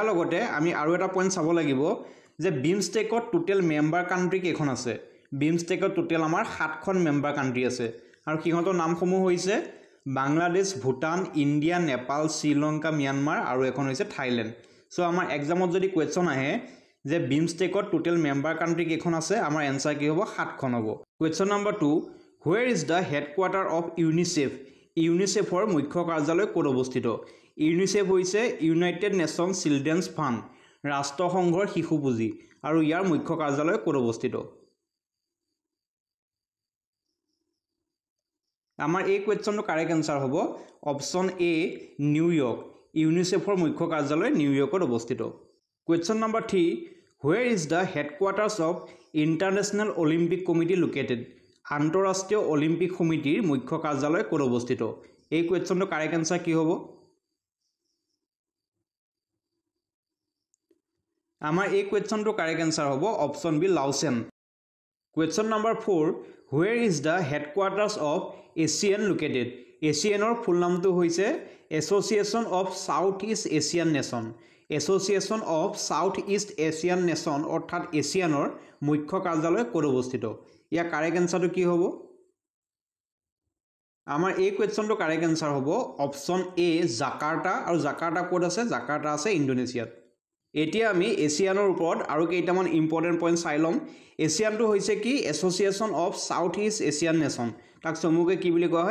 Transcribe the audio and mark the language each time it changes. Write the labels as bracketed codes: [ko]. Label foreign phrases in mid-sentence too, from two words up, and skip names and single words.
[as] লগতে আমি আৰু এটা পইণ্ট চাব লাগিব যে বিমষ্টেকত [en] total member country [as] কেইখন আছে বিমষ্টেকত টোটেল আমাৰ 7খন [en] member country [as] আছে আৰু কিহঁতৰ নামসমূহ হৈছে বাংলাদেশ ভুটান ইণ্ডিয়া নেপাল শ্ৰীলংকা ম্যানমাৰ আৰু এখন হৈছে থাইল্যান্ড সো আমাৰ এক্সামত যদি কোৱেশ্চন আহে যে বিমষ্টেকত [en] total member country [as] কেইখন আছে আমাৰ এনসাৰ কি হ'ব 7খন হ'ব [en] question number 2 Where is the headquarter of UNICEF? [as] UNICEFৰ মুখ্য কাৰ্যালয় ক'ত অৱস্থিত? UNICEF হৈছে United Nations Children's Fund, ৰাষ্ট্ৰসংঘৰ শিশু পুঁজি আৰু ইয়াৰ মুখ্য কাৰ্যালয় ক'ত অৱস্থিত? আমাৰ এই কোৱেশ্চনটো [en] correct answer [as] হ'ব [en] option A [as] নিউয়ৰ্ক UNICEFৰ মুখ্য কাৰ্যালয় নিউয়ৰ্কত অৱস্থিত [en] question number 3 Where is the headquarters of International Olympic Committee located? [as] আন্তঃৰাষ্ট্ৰীয় অলিম্পিক সমিতিৰ মুখ্য কাৰ্যালয় ক'ত অৱস্থিত এই কোৱেশ্চনটো [en] correct answer [as] কি হ'ব আমাৰ এই কোৱেশ্চনটো [en] correct answer [as] হ'ব [en] option B [as] লাওছেন [en] question number 4 Where is the headquarters of ASEAN located [as] ASEANৰ ফুল নামটো হৈছে Association of Southeast Asian Nation Association of Southeast Asian Nation অৰ্থাৎ এছিয়ানৰ মুখ্য কাৰ্যালয় ক'ত অৱস্থিত ইয়া [en] correct answer [as] কি হ'ব আমাৰ এই কোৱেশ্চনটো [en] correct answer [as] হ'ব [en] option A [as] জাকাৰ্টা আৰু জাকাৰ্টা ক'ত আছে জাকাৰ্টা আছে ইণ্ডোনেছিয়াত এতিয়া আমি এছিয়ানৰ ওপৰত আৰু কেইটামান [en] important point [as] চাই লম এছিয়ানটো হৈছে কি এছ'চিয়েশ্যন অফ সাউথ ইষ্ট এছিয়ান নেশ্যন তাক চমুকৈ কি বুলি কোৱা